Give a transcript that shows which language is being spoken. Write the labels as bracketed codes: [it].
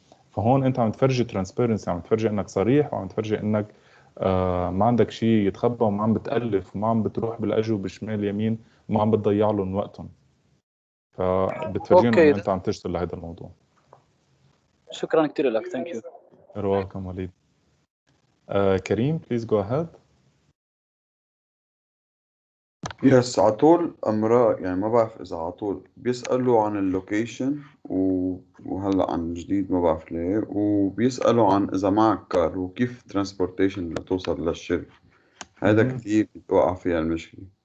[ar] فهون أنت عم تفرجي transparency، عم تفرجي إنك صريح، وعم تفرجي إنك ما عندك شيء يتخبى، وما عم بتألف، وما عم بتروح بالأجو بشمال يمين، وما عم بتضيع لهم وقتهم. فبتفرجيهم إنه أنت عم تشتغل لهذا الموضوع. شكرا كثير لك. [en] Thank you. You're welcome وليد. كريم please go ahead. [ar] يس، عطول أمراء يعني ما بعرف إذا عطول بيسألوا عن اللوكيشن وهلأ عن جديد ما بعرف ليه، وبيسألوا عن إذا معك كار وكيف ترانسبورتيشن لتوصل للشغل. هذا كتير بتوقع فيها المشكلة.